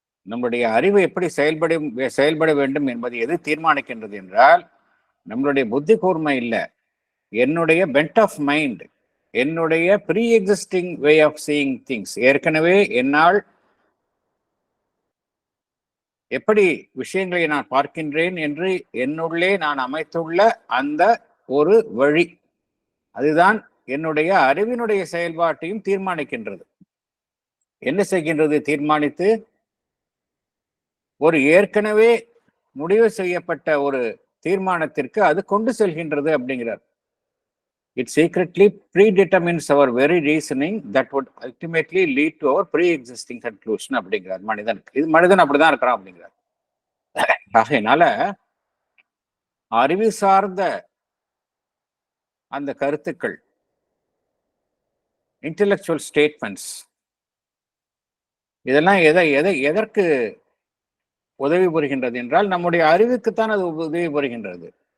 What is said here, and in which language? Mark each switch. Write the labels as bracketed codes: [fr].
[ta] நம்முடைய அறிவு எப்படி செயல்பட வேண்டும் என்பதை எது தீர்மானிக்கின்றது என்றால், நம்மளுடைய புத்தி கூர்மை இல்லை, என்னுடைய பென்ட் ஆஃப் மைண்ட், என்னுடைய pre existing way of seeing things, ஏற்கனவே என்னால் எப்படி விஷயங்களை நான் பார்க்கின்றேன் என்று என்னுள்ளே நான் அமைத்துள்ள அந்த ஒரு வழி, அதுதான் என்னுடைய அறிவினுடைய செயல்பாட்டையும் தீர்மானிக்கின்றது. என்ன செய்கின்றது, தீர்மானித்து ஒரு ஏற்கனவே முடிவு செய்யப்பட்ட ஒரு தீர்மானத்திற்கு அது கொண்டு செல்கின்றது அப்படிங்கிறார். [en] It secretly predetermines our very reasoning that would ultimately lead to our pre-existing conclusion [ta] அப்படிங்கிறார் மனிதனுக்கு. இது மனிதன் அப்படிதான் இருக்கிறான் அப்படிங்கிறார். ஆகையினால அறிவு சார்ந்த அந்த கருத்துக்கள், இன்டெலெக்சுவல் ஸ்டேட்மெண்ட்ஸ், இதெல்லாம் எதற்கு உதவி புரிகின்றது என்றால், நம்முடைய அறிவுக்குத்தான் அது உதவி புரிகின்றது.